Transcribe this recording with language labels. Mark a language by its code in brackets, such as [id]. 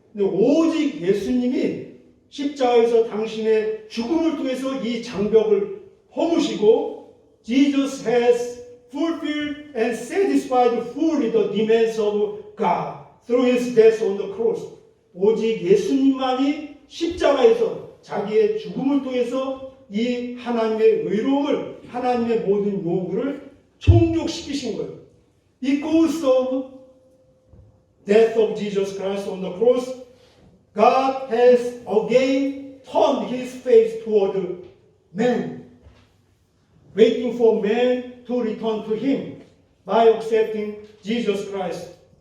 [ko] 오직 예수님이 십자가에서 당신의 죽음을 통해서 이 장벽을 허무시고 [en] Jesus has fulfilled and satisfied fully the demands of God through his death on the cross. [ko] 오직 예수님만이 십자가에서 자기의 죽음을 통해서 이 하나님의 의로움을, 하나님의 모든 요구를 충족시키신 거예요. [en] Because of death of Jesus Christ on the cross, God has again turned his face toward man, waiting for man to return to him by accepting Jesus Christ.